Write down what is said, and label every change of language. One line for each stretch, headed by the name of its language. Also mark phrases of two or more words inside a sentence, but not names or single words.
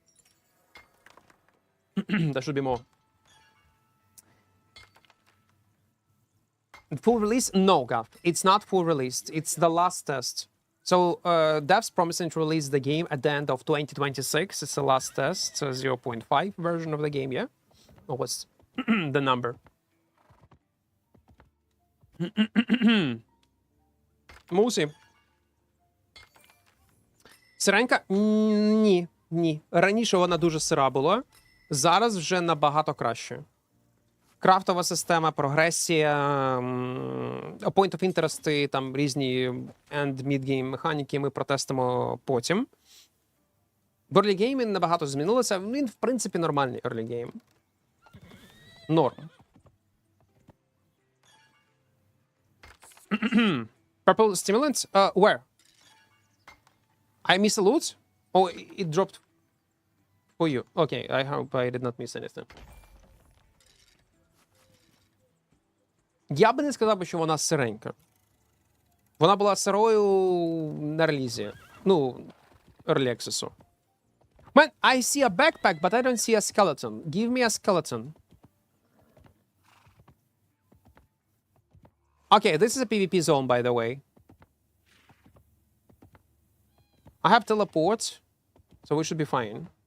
English: There should be more. Full release? No, Gav. It's not full released. It's the last test. So devs promising to release the game at the end of 2026. It's the last test. So 0.5 version of the game, yeah? Or what's the number?
Ukrainian: Мусі. Сиренька? Ні. Раніше вона дуже сира була. Зараз вже набагато краще. Крафтова система, прогресія,
English: point of interest,
Ukrainian: там різні
English: end mid-game
Ukrainian: механіки ми протестимо потім.
English: Early game
Ukrainian: набагато змінилося. Він, в принципі, нормальний
English: early game. Норм. Purple stimulant? Where? I missed a loot? Oh, it dropped for you. Okay, I hope I did not miss anything.
Ukrainian: Я би не сказав, що вона сиренька. Вона була сирою на релізі. Ну,
English: Early Access. Man, I see a backpack, but I don't see a skeleton. Give me a skeleton. Okay, this is a PvP zone, by the way. I have teleport, so we should be fine.